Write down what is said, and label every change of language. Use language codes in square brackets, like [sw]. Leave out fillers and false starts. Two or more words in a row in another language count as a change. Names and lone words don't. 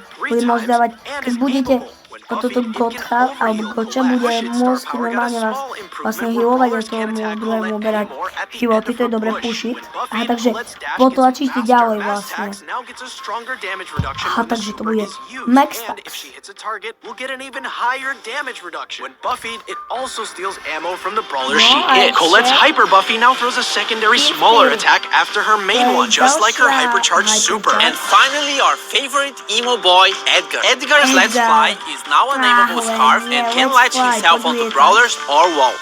[sk] Bude môcť dávať, keď budete toto Gotcha, alebo Gotcha bude môcť normálne vás vlastne healovať a tomu druhému berať životy, to je dobre pushiť. Aha, takže potlačíte ďalej vlastne. Aha, takže to bude Max Tax. [en] Colette's Hyper Buffy now throws a secondary smaller attack after her main one, just like her Hypercharged Super. And finally, our favorite emo boy, Edgar. Edgar's Let's Fly is now a nameable scarf and can latch himself onto brawlers or walls.